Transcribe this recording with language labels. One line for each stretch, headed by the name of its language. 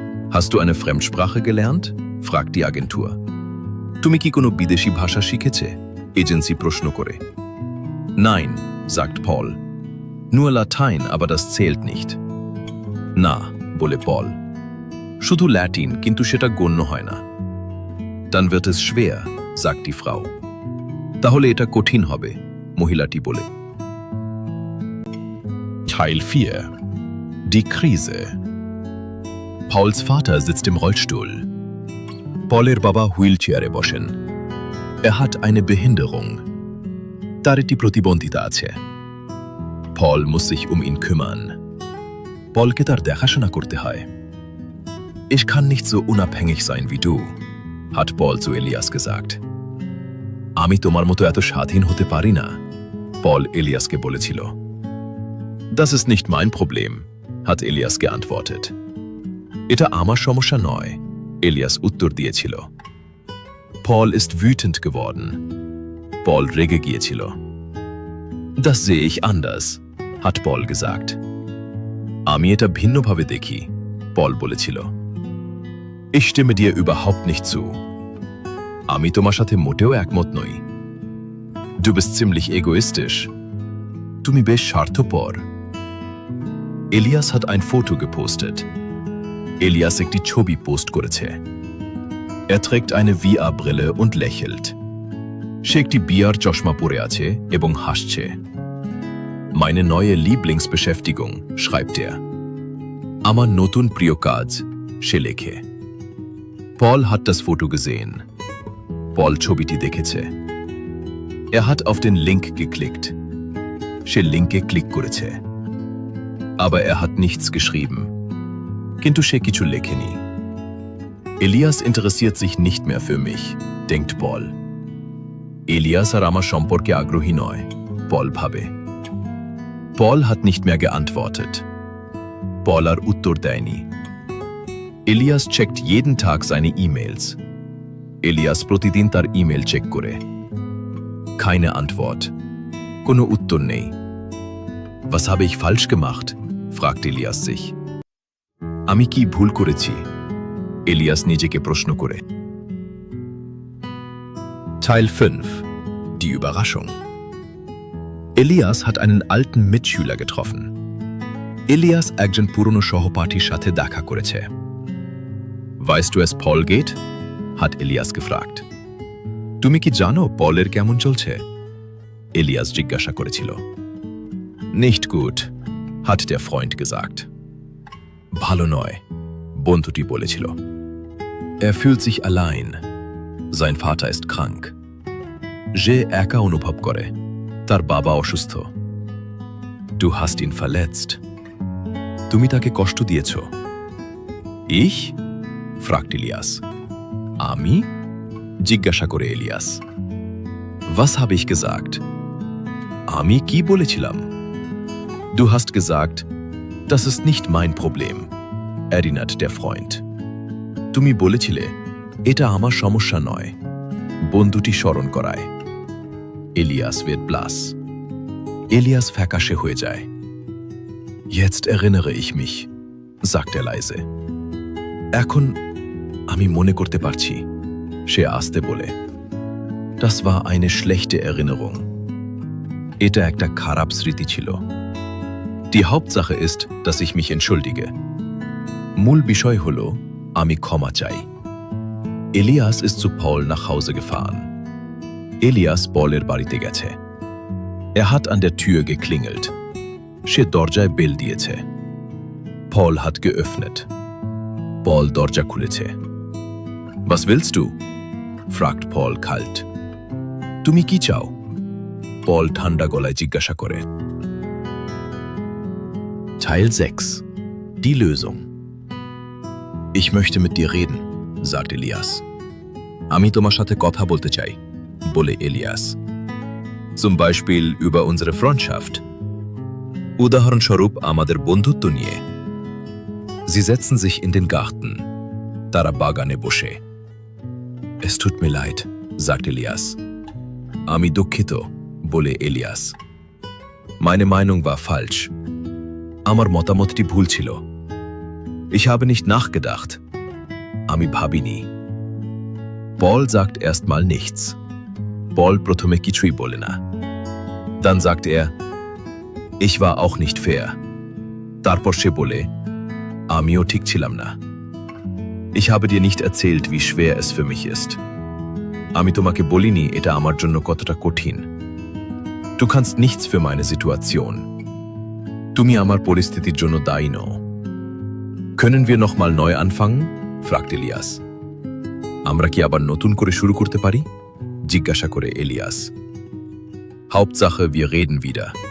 German: Hast du eine Fremdsprache gelernt? fragt die Agentur.
Bangla: তুমি কি কোনো বিদেশি ভাষা শিখেছে? এজেন্সি প্রশ্ন করে।
German: Nein, sagt Paul. Nur Latein, aber das zählt nicht.
Bangla: না, বলে পল। শুধু ল্যাটিন, কিন্তু সেটা গণ্য হয় না।
German: Dann wird es schwer, sagt die Frau.
Bangla: তাহলে এটা কঠিন হবে, মহিলাটি বলে।
German: Teil 4. Die Krise. Pauls Vater sitzt im Rollstuhl.
Bangla: Pauler Baba হুইলচেয়ারে বসেন।
German: Er hat eine Behinderung.
Bangla: তার একটি প্রতিবন্ধিতা আছে।
German: Paul muss sich um ihn kümmern.
Bangla: Paulকে তার দেখাশোনা করতে হয়।
German: Ich kann nicht so unabhängig sein wie du, hat Paul zu Elias gesagt.
Bangla: আমি তোমার মতো এত স্বাধীন হতে পারি না, Paul Eliasকে বলেছিল।
German: Das ist nicht mein Problem, hat Elias geantwortet.
Bangla: এটা আমার সমস্যা নয়, Elias উত্তর দিয়েছিল।
German: Paul ist wütend geworden.
Bangla: Paul রেগে গিয়েছিল।
German: Das sehe ich anders, hat Paul gesagt.
Bangla: আমি এটা ভিন্নভাবে দেখি, Paul বলেছিল।
German: Ich stimme dir überhaupt nicht zu.
Bangla: আমি তোমার সাথে মোটেও একমত নই।
German: Du bist ziemlich egoistisch.
Bangla: তুমি বেশ স্বার্থপর।
German: Elias hat ein Foto gepostet.
Bangla: Elias একটি ছবি পোস্ট করেছে।
German: Er trägt eine VR-Brille und lächelt.
Bangla: সে একটি VR চশমা পরে আছে এবং হাসছে।
German: Meine neue Lieblingsbeschäftigung, schreibt er.
Bangla: আমার নতুন প্রিয় কাজ, সে লেখে।
German: Paul hat das Foto gesehen.
Bangla: Paul ছবিটি দেখেছে।
German: Er hat auf den Link geklickt.
Bangla: সে লিঙ্কে ক্লিক করেছে।
German: Aber er hat nichts geschrieben.
Bangla: কিন্তু সে কিছু লেখেনি।
German: Elias interessiert sich nicht mehr für mich, denkt Paul.
Bangla: Elias আর আমার সম্পর্কে আগ্রহী নয়, Paul ভাবে।
German: Paul hat nicht mehr geantwortet.
Bangla: Paul আর উত্তর দেয়নি।
German: Elias checkt jeden Tag seine E-Mails.
Bangla: Elias প্রতিদিন তার ইমেল চেক করে।
German: Keine Antwort.
Bangla: কোনো উত্তর নেই।
German: Was habe ich falsch gemacht? fragt Elias sich.
Bangla: আমি কি ভুল করেছি? Elias নিজেকে প্রশ্ন করে।
German: Teil 5. Die Überraschung. Elias hat einen alten Mitschüler getroffen.
Bangla: Elias একজন পুরনো সহপাঠীর সাথে দেখা করেছে।
German: Weißt du es Paul geht? hat Elias gefragt.
Bangla: তুমি কি জানো পলের কেমন চলছে? Elias জিজ্ঞাসা করেছিল।
German: Nicht gut, hat der Freund gesagt.
Bangla: ভালো নয়, বন্ধুটি বলেছিল।
German: Er fühlt sich allein. Sein Vater ist krank.
Bangla: সে একা অনুভব করে, তার বাবা অসুস্থ।
German: Du hast ihn verletzt.
Bangla: তুমি তাকে কষ্ট দিয়েছ।
German: Ich? fragt Elias.
Bangla: আমি? জিজ্ঞাসা করে Elias.
German: Was habe ich gesagt?
Bangla: আমি কি বলেছিলাম?
German: Du hast gesagt, das ist nicht mein Problem, erinnert der Freund.
Bangla: তুমি বলেছিলে, এটা আমার সমস্যা নয়, বন্ধুটি স্মরণ করায়।
German: Elias wird blass.
Bangla: Elias ফ্যাকাশে হয়ে যায়।
German: Jetzt erinnere ich mich, sagt er leise.
Bangla: এখন আমি মনে করতে পারছি, সে আস্তে বলে।
German: Das war eine schlechte Erinnerung.
Bangla: এটা একটা খারাপ স্মৃতি ছিল।
German: Die Hauptsache ist, dass ich mich entschuldige.
Bangla: মূল বিষয় হলো, আমি ক্ষমা চাই।
German: Elias ist zu Paul nach Hause gefahren.
Bangla: Elias Pauler বাড়িতে গেছে।
German: Er hat an der Tür geklingelt.
Bangla: সে দরজায় বেল দিয়েছে।
German: Paul hat geöffnet.
Bangla: Paul দরজা খুলেছে।
German: Was willst du? fragt Paul kalt.
Bangla: তুমি কি চাও? Paul ঠান্ডা গলায় জিজ্ঞাসা করে।
German: Teil 6. Die Lösung. Ich möchte mit dir reden, sagt Elias.
Bangla: আমি তোমার সাথে কথা বলতে চাই, বলে Elias.
German: Zum Beispiel über unsere Freundschaft.
Bangla: উদাহরণস্বরূপ আমাদের বন্ধুত্ব নিয়ে।
German: Sie setzen sich in den Garten.
Bangla: তারা বাগানে বসে।
German: Es tut mir leid, sagt Elias.
Bangla: আমি দুঃখিত, বলে Elias.
German: Meine Meinung war falsch.
Bangla: আমার মতামতটি ভুল ছিল।
German: Ich habe nicht nachgedacht.
Bangla: আমি ভাবিনি।
German: Paul sagt erstmal nichts.
Bangla: Paul প্রথমে কিছুই বলে না।
German: Dann sagt er, ich war auch nicht fair.
Bangla: তারপর সে বলে, আমিও ঠিক ছিলাম না।
German: Ich habe dir nicht erzählt, wie schwer es für mich ist.
Bangla: আমি তোমাকে বলিনি এটা আমার জন্য কতটা কঠিন।
German: Du kannst nichts für meine Situation.
Bangla: তুমি আমার পরিস্থিতির জন্য দায়ী নও।
German: Können wir noch mal neu anfangen? fragt Elias.
Bangla: আমরা কি আবার নতুন করে শুরু করতে পারি? জিজ্ঞাসা করে Ilias.
German: Hauptsache wir reden wieder.